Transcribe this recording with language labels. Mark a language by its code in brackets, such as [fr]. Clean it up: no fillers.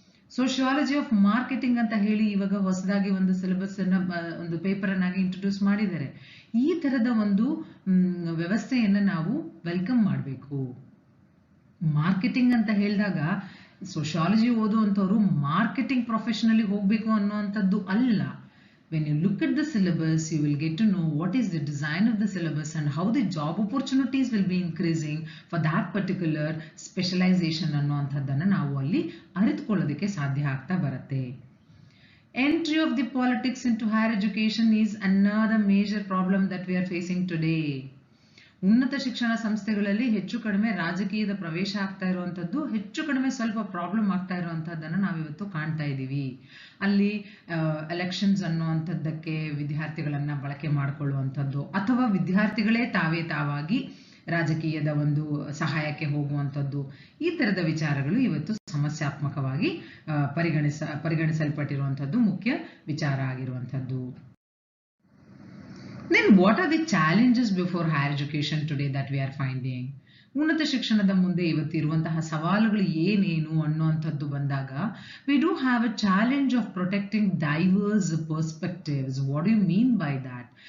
[kn] Sociology of marketing ಅಂತ ಹೇಳಿ ಇವಾಗ ಹೊಸದಾಗಿ ಒಂದು ಸಿಲೆಬಸ್ ಅನ್ನ ಒಂದು ಪೇಪರ್ ಅನ್ನಾಗಿ ಇಂಟ್ರೊಡ್ಯೂಸ್ ಮಾಡಿದ್ದಾರೆ. ಈ ತರದ ಒಂದು ವ್ಯವಸ್ಥೆಯನ್ನ ನಾವು ವೆಲ್ಕಮ್ ಮಾಡಬೇಕು. ಮಾರ್ಕೆಟಿಂಗ್ ಅಂತ ಹೇಳಿದಾಗ ಸೋಷಿಯಾಲಜಿ ಓದುವಂಥವ್ರು ಮಾರ್ಕೆಟಿಂಗ್ ಪ್ರೊಫೆಷನಲ್ಲಿ ಹೋಗಬೇಕು ಅನ್ನುವಂಥದ್ದು ಅಲ್ಲ. [en] When you look at the syllabus, you will get to know what is the design of the syllabus and how the job opportunities will be increasing for that particular specialization [kn] ಅನ್ನುವಂಥದ್ದನ್ನು ನಾವು ಅಲ್ಲಿ ಅರಿತುಕೊಳ್ಳೋದಕ್ಕೆ ಸಾಧ್ಯ ಆಗ್ತಾ ಬರುತ್ತೆ. [en] Entry of the politics into higher education is another major problem that we are facing today. [kn] ಉನ್ನತ ಶಿಕ್ಷಣ ಸಂಸ್ಥೆಗಳಲ್ಲಿ ಹೆಚ್ಚು ಕಡಿಮೆ ರಾಜಕೀಯದ ಪ್ರವೇಶ ಆಗ್ತಾ ಇರುವಂಥದ್ದು, ಹೆಚ್ಚು ಕಡಿಮೆ ಸ್ವಲ್ಪ ಪ್ರಾಬ್ಲಮ್ ಆಗ್ತಾ ಇರುವಂಥದ್ದನ್ನು ನಾವಿವತ್ತು ಕಾಣ್ತಾ ಇದ್ದೀವಿ. ಅಲ್ಲಿ ಎಲೆಕ್ಷನ್ಸ್ ಅನ್ನುವಂಥದ್ದಕ್ಕೆ ವಿದ್ಯಾರ್ಥಿಗಳನ್ನ ಬಳಕೆ ಮಾಡಿಕೊಳ್ಳುವಂಥದ್ದು, ಅಥವಾ ವಿದ್ಯಾರ್ಥಿಗಳೇ ತಾವಾಗಿ ರಾಜಕೀಯದ ಒಂದು ಸಹಾಯಕ್ಕೆ ಹೋಗುವಂಥದ್ದು, ಈ ಥರದ ವಿಚಾರಗಳು ಇವತ್ತು ಸಮಸ್ಯಾತ್ಮಕವಾಗಿ ಪರಿಗಣಿಸಲ್ಪಟ್ಟಿರುವಂಥದ್ದು ಮುಖ್ಯ ವಿಚಾರ ಆಗಿರುವಂಥದ್ದು. [en] Then what are the challenges before higher education today that we are finding? [kn] ಉನ್ನತ ಶಿಕ್ಷಣದ ಮುಂದೆ ಇವತ್ತಿರುವಂತಹ ಸವಾಲುಗಳು ಏನೇನು ಅನ್ನುವಂಥದ್ದು ಬಂದಾಗ, [en] we do have a challenge of protecting diverse perspectives. What do you mean by that?